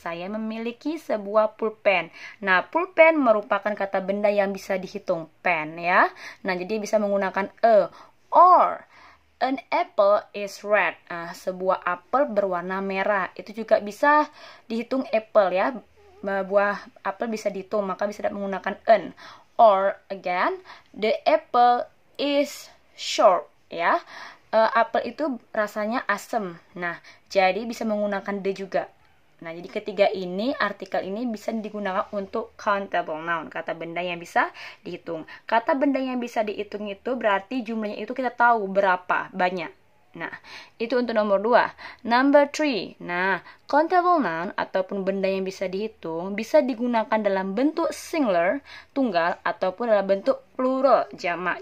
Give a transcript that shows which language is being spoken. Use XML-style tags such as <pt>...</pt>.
<id>Saya memiliki sebuah pulpen. Nah, pulpen merupakan kata benda yang bisa dihitung, pen ya. Nah, jadi bisa menggunakan</id> <en>or an apple is red.</en> <id>Sebuah apel berwarna merah. Itu juga bisa dihitung apple ya. Buah apel bisa dihitung, maka bisa menggunakan an.</id> <en>Or again, the apple is sharp ya.</en> <id>Apel itu rasanya asam. Nah, jadi bisa menggunakan the juga. Nah, jadi ketiga ini, artikel ini bisa digunakan untuk countable noun, kata benda yang bisa dihitung. Kata benda yang bisa dihitung itu berarti jumlahnya itu kita tahu berapa banyak. Nah, itu untuk nomor 2.</id> <en>Number 3.</en> <id>Nah, countable noun ataupun benda yang bisa dihitung bisa digunakan dalam bentuk singular, tunggal, ataupun dalam bentuk plural, jamak.</id>